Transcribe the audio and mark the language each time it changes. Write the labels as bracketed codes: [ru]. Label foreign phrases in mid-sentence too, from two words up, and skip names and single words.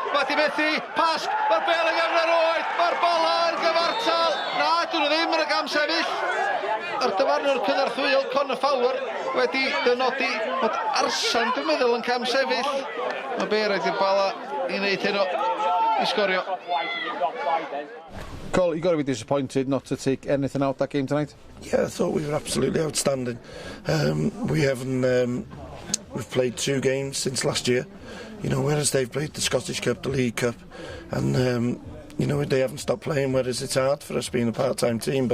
[cy] Mae di methu, pasg, mae'r bel yn gefn yr oed, mae'r Bala yn gyfartal. Na, dyn nhw ddim yn y gam sefyll. Ar dyfarnwr cynnarthwyol Conor Fowler wedi dynodi bod Arsan, dwi'n meddwl, yn cam sefyll. Mae be rhaid i'r Bala i wneud heno i sgorio. [en] Cole, you got to be disappointed not to take anything out that game tonight. Yeah, I thought we were absolutely outstanding. We've played 2 games since last year, you know, whereas they've played the Scottish Cup, the League Cup, and you know, they haven't stopped playing, whereas it's hard for us being a part-time team.